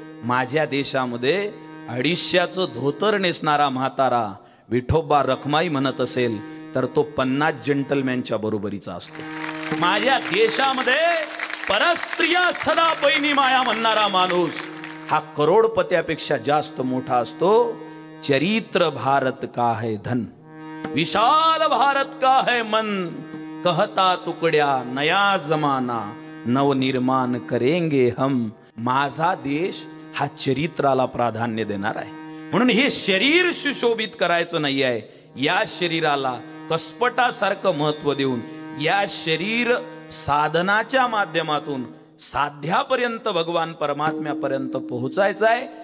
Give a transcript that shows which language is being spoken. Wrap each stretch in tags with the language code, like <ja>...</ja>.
<mr>माझ्या देशामध्ये 250चं धोतर नेसणारा म्हातारा विठोबा रखमाई म्हणत असेल तर तो 50 जेंटलमॅनच्या बरोबरीचा असतो. माझ्या देशामध्ये परस्त्रिया सदा पैनी माया म्हणणारा माणूस हा करोडपत्यापेक्षा जास्त मोठा असतो.</mr> <hi>चरित्र भारत का है धन, विशाल भारत का है मन, कहता तुकड्या नया जमाना, नवनिर्माण करेंगे हम.</hi> <mr>माझा देश हा चरित्राला प्राधान्य देणार आहे. म्हणून हे शरीर सुशोभित करायचं नाही आहे. या शरीराला कसपटासारखं महत्व देऊन या शरीर साधनाच्या माध्यमातून साध्यापर्यंत भगवान परमात्म्यापर्यंत पोहोचायचं आहे.</mr>